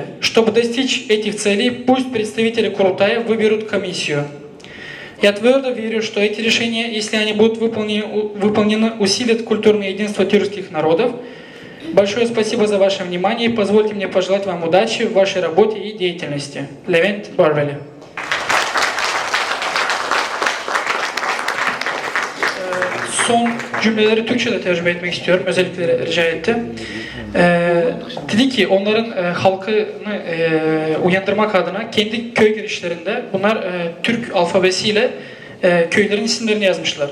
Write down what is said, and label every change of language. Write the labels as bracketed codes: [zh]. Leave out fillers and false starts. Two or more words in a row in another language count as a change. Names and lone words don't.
[ru] Чтобы достичь этих целей, пусть представители Курултая выберут комиссию. Я твердо верю, что эти решения, если они будут выполнены, усилят культурное единство тюркских народов. Большое спасибо за ваше внимание и позвольте мне пожелать вам удачи в вашей работе и деятельности. [tr] Levent Barbeli. Son cümleleri Türkçe'de tercüme etmek istiyorum. Özellikle rica etti. Dedi ki onların halkını uyandırmak adına kendi köy girişlerinde bunlar Türk alfabesiyle köylerin isimlerini yazmışlar.